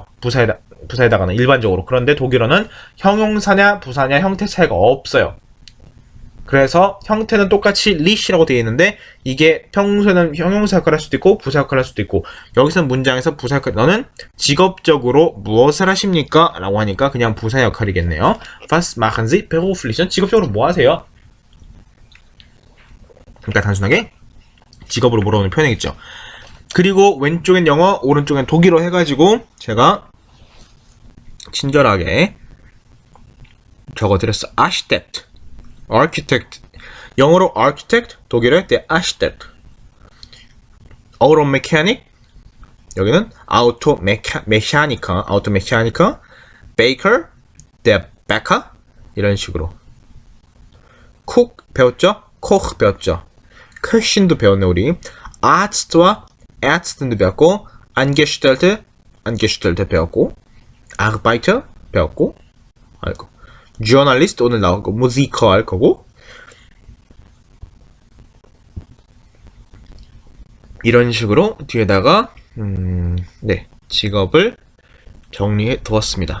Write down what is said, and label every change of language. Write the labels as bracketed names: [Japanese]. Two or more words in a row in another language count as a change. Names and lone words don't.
[Korean] 부사에다가는 일반적으로. 그런데 독일어는 형용사냐 부사냐 형태 차이가 없어요. 그래서 형태는 똑같이 리시라고 되어 있는데 이게 평소에는 형용사 역할을 할 수도 있고 부사 역할을 할 수도 있고 여기서는 문장에서 부사 역할 너는 직업적으로 무엇을 하십니까? 라고 하니까 그냥 부사 역할이겠네요. [German] Was machen Sie beruflich? [Korean] 직업적으로 뭐 하세요? 그러니까 단순하게 직업으로 물어보는 표현이겠죠. 그리고 왼쪽엔 영어, 오른쪽엔 독일어 해가지고 제가 친절하게 적어드렸어. [English] architect. 영어로 architect, 독일어 [German] der Architect. automechanic, 여기는 automechaniker, baker, der Bäcker, [Korean] 이런 식으로. cook 배웠죠? koch 배웠죠? köchin도 배웠네 우리. arzt와 ärzten도 배웠고, angestellte 배웠고, Arbeiter, 배웠고 할 거. journalist 오늘 나온 거 musiker 할 거고 이런 식으로 뒤에다가 네 직업을 정리해 두었습니다.